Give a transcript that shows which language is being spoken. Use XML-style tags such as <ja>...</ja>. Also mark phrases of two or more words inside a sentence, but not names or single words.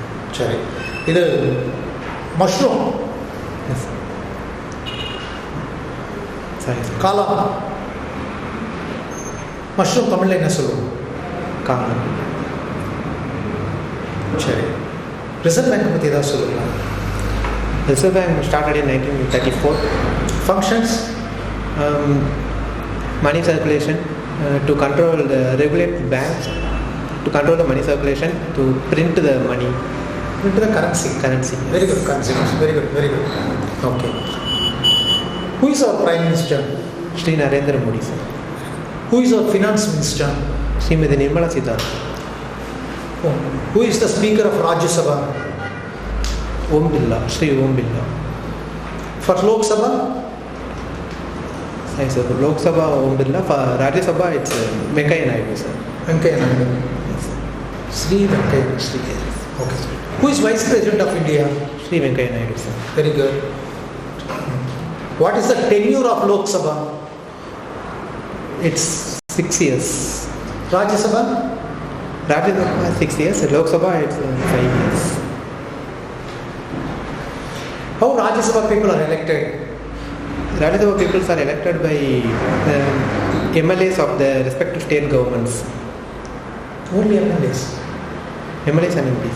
<ta>சரி. இது மஷ்ரூம்.</ta> <en>yes sir.</en> <ta>சரி சார். காளான். மஷ்ரூம் தமிழில் என்ன சொல்லுவோம்? காளான். சரி. ரிசர்வ் பேங்க் பற்றி ஏதாவது சொல்லுங்களா?</ta> <en>Reserve Bank started in 1934. Functions? Money circulation, to control the regulate banks, to control the money circulation, to print the money. Print the currency. Currency. Very good. Currency. Very good. Very good. Okay. Who is our Prime Minister? Shri Narendra Modi, sir. Who is our Finance Minister? Srimati Nirmala Sitharaman. Oh. Who is the Speaker of Rajya Sabha? Om Birla, Shri Om Birla. For Lok Sabha? Yes, sir. Lok Sabha Om Birla. For Rajya Sabha, it's Venkaiah Naidu, sir. Venkaiah Naidu. Yes, sir. Sri Venkaiah. Shri. Okay. Who is Vice President of India? Shri Venkaiah Naidu, sir. Very good. What is the tenure of Lok Sabha? It's 6 years. Rajya Sabha? Rajya Sabha 6 years. Lok Sabha, it's 5 years. How Rajya Sabha people are elected? Rajya Sabha people are elected by MLAs of the respective state governments. Only MLAs. MLAs and MPs.</en>